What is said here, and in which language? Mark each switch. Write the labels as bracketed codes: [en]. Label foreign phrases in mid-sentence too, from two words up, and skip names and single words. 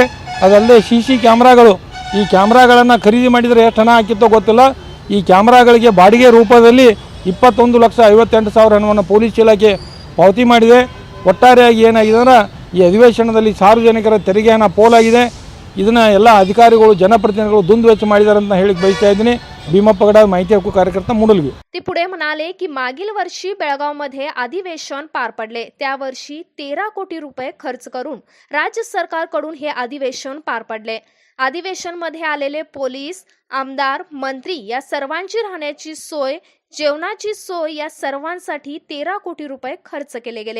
[kn] ಅದಲ್ಲದೆ CC ಕ್ಯಾಮ್ರಾಗಳು, ಈ ಕ್ಯಾಮ್ರಾಗಳನ್ನು ಖರೀದಿ ಮಾಡಿದರೆ ಎಷ್ಟು ಹಣ ಹಾಕಿತ್ತೋ ಗೊತ್ತಿಲ್ಲ, ಈ ಕ್ಯಾಮ್ರಾಗಳಿಗೆ ಬಾಡಿಗೆ ರೂಪದಲ್ಲಿ 21,58,000 ಹಣವನ್ನು ಪೊಲೀಸ್ ಇಲಾಖೆ ಪಾವತಿ ಮಾಡಿದೆ। ಒಟ್ಟಾರೆಯಾಗಿ ಏನಾಗಿದೆ ಅಂದರೆ ಈ ಅಧಿವೇಶನದಲ್ಲಿ ಸಾರ್ವಜನಿಕರ ತೆರಿಗೆ ಹಣ ಪೋಲಾಗಿದೆ। ಇದನ್ನು ಎಲ್ಲ ಅಧಿಕಾರಿಗಳು ಜನಪ್ರತಿನಿಧಿಗಳು ದುಂದು ವೆಚ್ಚ ಮಾಡಿದ್ದಾರೆ ಅಂತ ಹೇಳಿ ಬಯಸ್ತಾ ಇದ್ದೀನಿ। [mr] भीमाप्पा गडाद माहिती हक्क कार्यकर्ता मुडलगी। ते पुढे म्हणाले की मागील वर्षी बेळगावमध्ये अधिवेशन पार पडले, त्या वर्षी 13 कोटी रुपये खर्च करून राज्य सरकारकडून हे अधिवेशन पार पडले। अधिवेशन मध्ये आलेले पोलीस, आमदार, मंत्री या सर्वांची राहण्याची सोय, जेवणाची सोय या सर्वांसाठी 13 कोटी रुपये खर्च केले गेले।